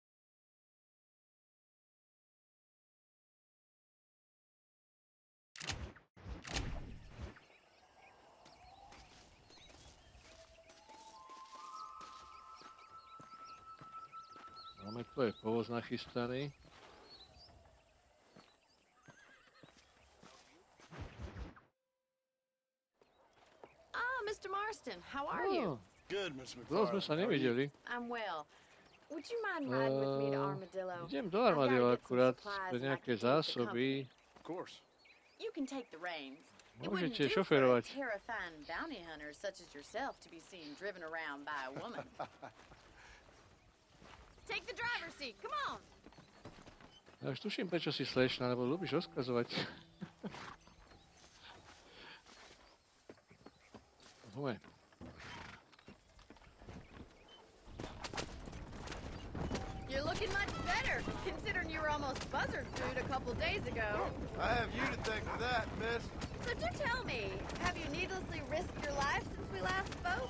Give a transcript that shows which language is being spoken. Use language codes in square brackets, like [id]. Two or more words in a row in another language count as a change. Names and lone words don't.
[sk] Máme tu aj povoz nachystaný. [en] Ah, Mr. Marston, how are you? Good, Miss [sk] Dlho sme [en] McFarland. [sk] sa nevideli. [en] I'm well. Would you mind riding with me to Armadillo? [sk] Idem do Armadillo [en] I've gotta get some [sk] akurát [en] supplies [sk] pre [en] and I [sk] nejaké [en] can keep the [sk] zásoby. [en] Of course. You can take the reins. It wouldn't [sk] Môžete [en] do for a [sk] šoferovať. [en] terrifying bounty hunter such as yourself to be seen driven around by a woman. Take the driver's seat, come on! [sk] Ja už tuším, prečo si slečna, lebo ľúbiš rozkazovať. Poďme. [en] You're looking much better, considering you were almost buzzard food a couple days ago. I have you to thank for that, Miss. So do tell me, have you needlessly risked your life since we last spoke?